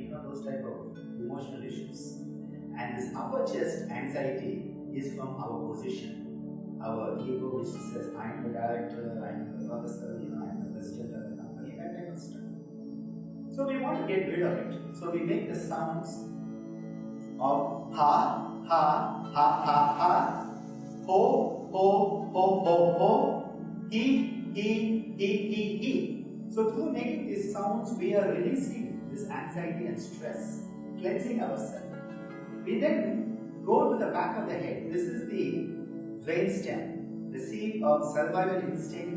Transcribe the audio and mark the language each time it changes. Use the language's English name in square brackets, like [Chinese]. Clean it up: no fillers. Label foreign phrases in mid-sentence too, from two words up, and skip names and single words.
[English] You know, those type of emotional issues. And this upper chest anxiety is from our position, our ego, which says, I am the director, I am the professor, I am the president of the company, that type of stuff. So we want to get rid of it. So we make the sounds of ha, ha, ha, ha, ha, ho, ho, ho, ho, ho, he, he. So through making these sounds, we are releasing this anxiety and stress, cleansing ourselves. We then go to the back of the head. This is the brainstem, the seat of survival instinct.